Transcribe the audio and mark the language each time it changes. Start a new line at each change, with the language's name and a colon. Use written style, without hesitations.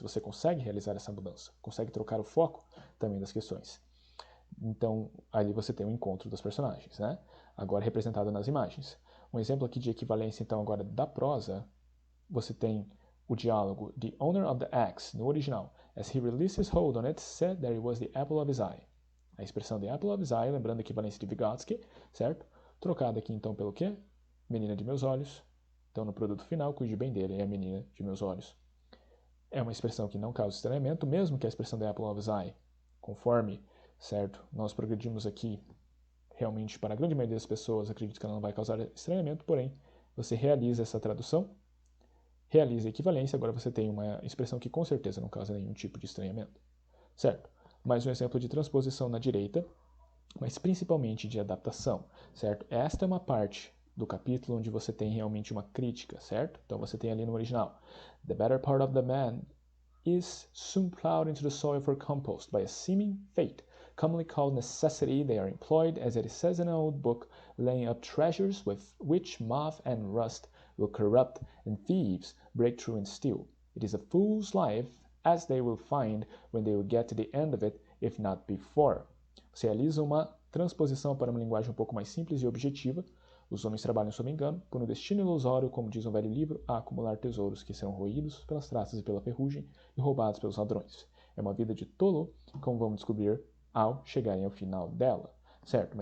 Portuguese: Você consegue realizar essa mudança, consegue trocar o foco também das questões. Então, ali você tem o encontro dos personagens, né? Agora representado nas imagens. Um exemplo aqui de equivalência, então, agora da prosa, você tem o diálogo
English: The owner of the axe,
Portuguese: no original.
English: As he released his hold on it, said that it was the apple of his eye.
Portuguese: A expressão
English: the apple of his eye,
Portuguese: lembrando a equivalência de Vygotsky, certo? Trocada aqui então pelo quê? Menina de meus olhos. Então no produto final, cuide bem dele, é a menina de meus olhos. É uma expressão que não causa estranhamento, mesmo que a expressão
English: the apple of his eye,
Portuguese: conforme, certo? Nós progredimos aqui, realmente para a grande maioria das pessoas, acredito que ela não vai causar estranhamento, porém, você realiza essa tradução, realiza a equivalência, agora você tem uma expressão que com certeza não causa nenhum tipo de estranhamento, certo? Mais um exemplo de transposição na direita, mas principalmente de adaptação, certo? Esta é uma parte do capítulo onde você tem realmente uma crítica, certo? Então você tem ali no original,
English: The better part of the man is soon plowed into the soil for compost by a seeming fate, commonly called necessity. They are employed, as it says in an old book, laying up treasures with which moth and rust will corrupt, and thieves break through and steal. It is a fool's life, as they will find when they will get to the end of it, if not before.
Portuguese: Você realiza uma transposição para uma linguagem um pouco mais simples e objetiva. Os homens trabalham sob engano, por um destino ilusório, como diz um velho livro, a acumular tesouros que serão roídos pelas traças e pela ferrugem e roubados pelos ladrões. É uma vida de tolo, como vamos descobrir ao chegarem ao final dela, certo?